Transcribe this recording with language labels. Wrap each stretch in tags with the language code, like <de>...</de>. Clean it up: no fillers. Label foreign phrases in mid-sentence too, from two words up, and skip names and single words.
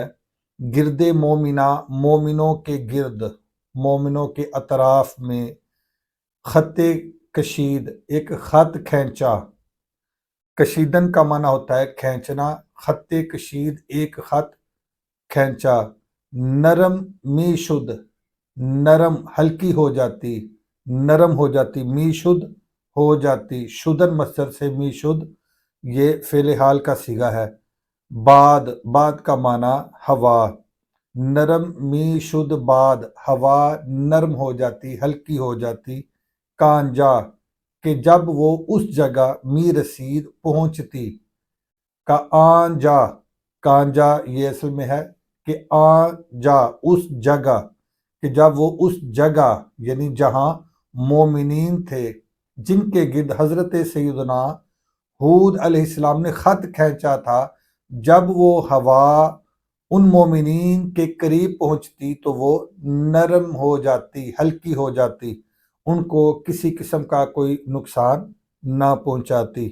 <fa>گرد مومنہ،</fa> <ur>مومنوں کے گرد، مومنوں کے اطراف میں،</ur> <fa>خط کشید</fa> <ur>ایک خط کھینچا۔ کشیدن کا معنی ہوتا ہے کھینچنا،</ur> <fa>خط کشید</fa> <ur>ایک خط کھینچا۔</ur> <fa>نرم می شد،</fa> <ur>نرم ہلکی ہو جاتی، نرم ہو جاتی،</ur> <fa>می شد</fa> <ur>ہو جاتی، شدن مصدر سے</ur> <fa>می شد</fa> <ur>یہ فعل حال کا صیغہ ہے۔ بعد، بعد کا معنی ہوا،</ur> <fa>نرم می شد بعد،</fa> <ur>ہوا نرم ہو جاتی، ہلکی ہو جاتی۔ کانجا کہ جب وہ اس جگہ،</ur> <fa>می رسید</fa> <ur>پہنچتی،</ur> <fa>کا آن جا،</fa> <ur>کانجا یہ اصل میں ہے کہ</ur> <fa>آن جا</fa> <ur>اس جگہ، کہ جب وہ اس جگہ یعنی جہاں مومنین تھے جن کے گرد حضرت سیدنا ہود علیہ السلام نے خط کھینچا تھا، جب وہ ہوا ان مومنین کے قریب پہنچتی تو وہ نرم ہو جاتی، ہلکی ہو جاتی، ان کو کسی قسم کا کوئی نقصان نہ پہنچاتی۔</ur>